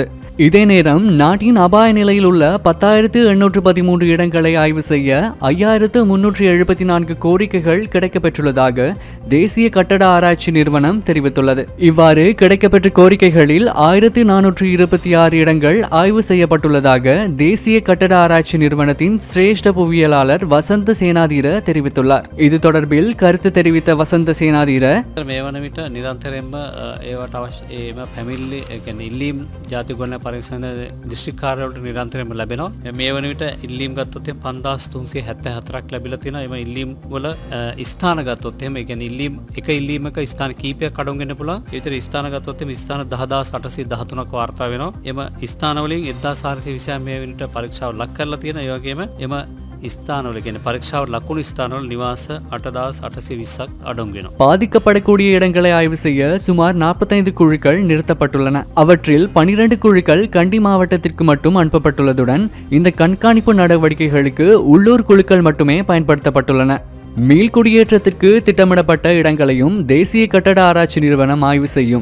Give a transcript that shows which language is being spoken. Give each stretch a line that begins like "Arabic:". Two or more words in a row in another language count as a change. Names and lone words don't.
Tamil: இதே நேரம் நாட்டின் அபாய நிலையில் உள்ள 10,813 இடங்களை ஆய்வு செய்ய 5,374 கோரிக்கைகள் கிடைக்கப்பெற்றுள்ளதாக தேசிய கட்டட ஆராய்ச்சி நிறுவனம் தெரிவித்துள்ளது. இவ்வாறு கிடைக்கப்பெற்ற கோரிக்கைகளில் 1,426 இடங்கள் ஆய்வு செய்யப்பட்டுள்ளதாக தேசிய கட்டட ஆராய்ச்சி நிறுவனத்தின் சிரேஷ்ட புவியியலாளர் வசந்த சேனாதீர தெரிவித்துள்ளார். இது தொடர்பில் கருத்து தெரிவித்த வசந்த சேனாதீர,
Sinhala: මේ වන විට නිරන්තරයෙන්ම ඒවට අවශ්‍ය පැමිණිලි ඉල්ලීම් ජාතික පරිසර දිස්ත්‍රික් කාර්යාලවලට නිරන්තරයෙන්ම ලැබෙනවා. මේ වන විට ඉල්ලීම් ගත්තොත් 5374ක් ලැබිලා තියෙනවා. එම ඉල්ලීම් වල ස්ථාන ගත්තොත් එහෙම ඒ කියන්නේ ඉල්ලීම් එක ඉල්ලීමක ස්ථාන කීපයක් අඩංගු වෙන්න පුළුවන්. ඒ විතර ස්ථාන ගත්තොත් එහෙම ස්ථාන 10813ක් වාර්තා වෙනවා. එම ස්ථාන වලින් 1426 මේ වෙනට පරීක්ෂාව ලක් කරලා තියෙනවා. ඒ වගේම එම ස්ථානවල කියන්නේ පරීක්ෂාවට ලකුණු ස්ථානවල නිවාස 8820ක් අඩංගු වෙනවා.
Tamil: பாதிக்கப்படக்கூடிய இடங்களை ஆய்வு செய்ய சுமார் 45 குழுக்கள் நிறுத்தப்பட்டுள்ளன. அவற்றில் 12 குழுக்கள் கண்டி மாவட்டத்திற்கு மட்டும் அனுப்பப்பட்டுள்ளதுடன் இந்த கண்காணிப்பு நடவடிக்கைகளுக்கு உள்ளூர் குழுக்கள் மட்டுமே பயன்படுத்தப்பட்டுள்ளன. மீள்குடியேற்றத்திற்கு திட்டமிடப்பட்ட இடங்களையும் தேசிய கட்டட ஆராய்ச்சி நிறுவனம் ஆய்வு செய்யும்.